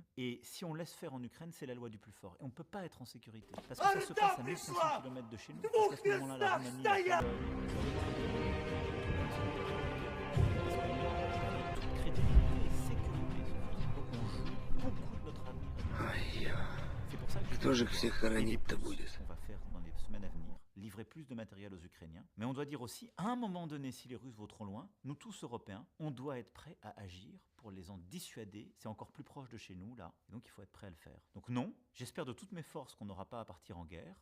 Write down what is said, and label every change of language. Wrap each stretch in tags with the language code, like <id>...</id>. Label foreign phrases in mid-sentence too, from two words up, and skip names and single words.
<fr>Et si on laisse faire en Ukraine, c'est la loi du plus fort. Et on ne peut pas être en sécurité. Parce que ça se passe à 1500 km de chez nous. Parce qu'à ce moment-là, la Roumanie... toute crédibilité et sécurité, Sophie. Donc on joue beaucoup de notre avenir. C'est pour ça que</fr> <ru>Кто же их всех хоронить-то будет?</ru> <fr>on va faire dans les semaines à venir, livrer plus de matériel aux Ukrainiens. Mais on doit dire aussi, à un moment donné, si les Russes vont trop loin, nous tous Européens, on doit être prêts à agir pour les en dissuader. C'est encore plus proche de chez nous, là. Et donc il faut être prêt à le faire. Donc non, j'espère de toutes mes forces qu'on n'aura pas à partir en guerre.</fr>